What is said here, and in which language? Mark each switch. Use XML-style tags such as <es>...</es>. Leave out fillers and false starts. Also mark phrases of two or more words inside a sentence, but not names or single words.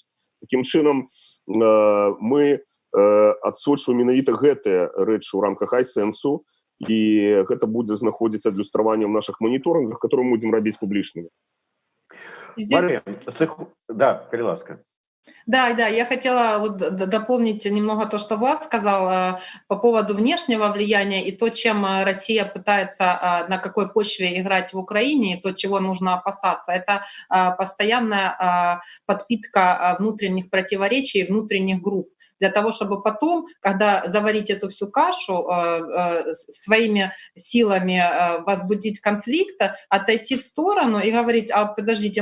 <be>Такім чынам мы адсочваем менавіта гэтыя рэчы ў рамках айсэнсу, і гэта будзе знаходзіцца адлюстраванне ў нашых моніторынгах, которые мы будзем рабіць публічнымі. Мария, да, калі ласка.</be> <ru>Да, я хотела вот дополнить немного то, что Влад сказал по поводу внешнего влияния и то, чем Россия пытается, на какой почве играть в Украине, и то, чего нужно опасаться. Это постоянная подпитка внутренних противоречий, внутренних групп, для того, чтобы потом, когда заварить эту всю кашу, своими силами возбудить конфликт, отойти в сторону и говорить: а подождите,</ru>